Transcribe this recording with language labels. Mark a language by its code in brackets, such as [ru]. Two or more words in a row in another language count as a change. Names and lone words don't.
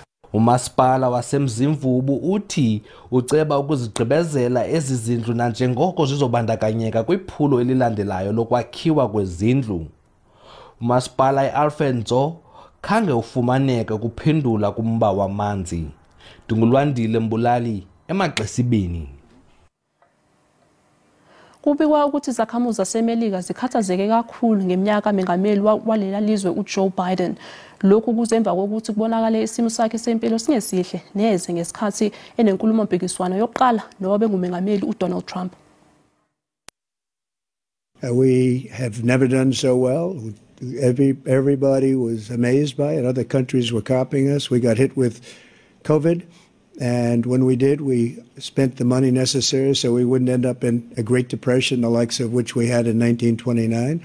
[xh] Umasipala waseMzimvubu uthi uceba ukuzigqibezela ezi zindlu nanjengoko zizobandakanyeka kwiphulo elilandelayo lokwakhiwa kwezindlu. Umasipala iAlfred Nzo khange ufumaneke kuphendula kumba wamanzi. Dungulwandile Mbulali eMagqisibeni. [zu] Kubikwa ukuthi izakhamuzi zaseMelika zikhathazeke kakhulu ngeminyaka mengameli walela lizwe uJoe Biden. Lokhu kuzemva kokuthi kubonakala isimo sakhe sempilo singesihle neze ngesikhathi enenkulumo mpikiswano yokuqala nobe ngumengameli uDonald Trump. [en] We have never done so well. Everybody was amazed by it. Other countries were copying us. We got hit with COVID. And when we did, we spent the money necessary so we wouldn't end up in a Great Depression, the likes of which we had in 1929.